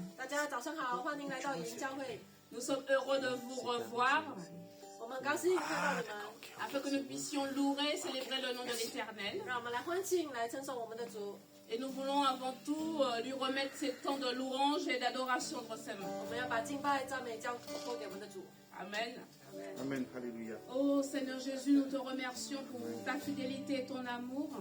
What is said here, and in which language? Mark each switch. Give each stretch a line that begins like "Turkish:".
Chinese: 大家早上好，欢迎来到营教会。
French: Nous sommes heureux de vous revoir
Chinese: 我们很高兴看到你们，
French: afin que nous puissions louer et célébrer le nom de l'Éternel.
Chinese: 让我们来欢庆，来称颂我们的主。
French: Et nous voulons avant tout lui remettre ces temps de louange et d'adoration entre ses mains.
Chinese: 我们要把敬拜、赞美交托给我们的主。
French: Amen. Amen, Alléluia. Oh Seigneur Jésus, nous te remercions pour ta fidélité et ton amour.